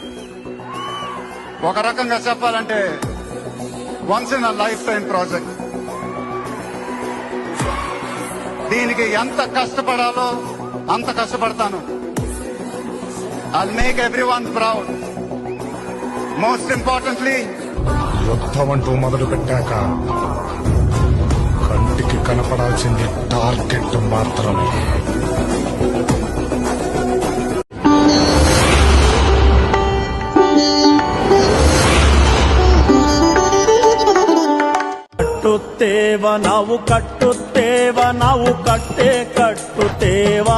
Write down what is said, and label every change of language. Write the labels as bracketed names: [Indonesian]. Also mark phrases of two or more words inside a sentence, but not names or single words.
[Telugu] ఒక రకంగా చెప్పాలంటే [English] once in a life time project. [Telugu] దీనికి ఎంత కష్టపడాలో అంత కష్టపడతాను. [English] I'll make everyone proud. Most importantly, [Telugu] యుద్ధం అంటూ మొదలు పెట్టాక కంటికి కనపడాల్సింది టార్గెట్ మాత్రమే. [Kannada] ಕಟ್ಟುತ್ತೇವ ನಾವು ಕಟ್ಟುತ್ತೇವ ನಾವು ಕಟ್ಟೆ ಕಟ್ಟುತ್ತೇವಾ.